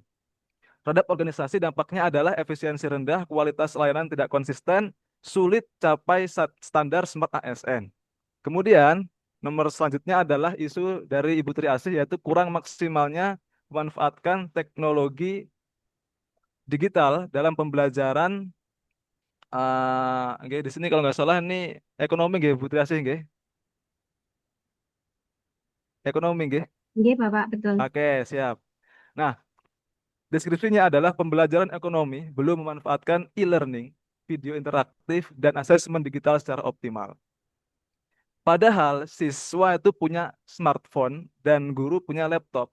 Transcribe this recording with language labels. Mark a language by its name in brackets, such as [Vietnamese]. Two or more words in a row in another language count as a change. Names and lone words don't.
[Indonesian] Terhadap organisasi dampaknya adalah efisiensi rendah, kualitas layanan tidak konsisten, sulit capai standar Smart ASN. Kemudian nomor selanjutnya adalah isu dari Ibu Tri Asih yaitu kurang maksimalnya memanfaatkan teknologi digital dalam pembelajaran. Di sini kalau nggak salah ini ekonomi nggih, Bu Tri Asih nggih. Ekonomi nggih. Nggih, Bapak, betul. Oke, siap. Nah, deskripsinya adalah pembelajaran ekonomi belum memanfaatkan e-learning, video interaktif, dan asesmen digital secara optimal. Padahal siswa itu punya smartphone dan guru punya laptop.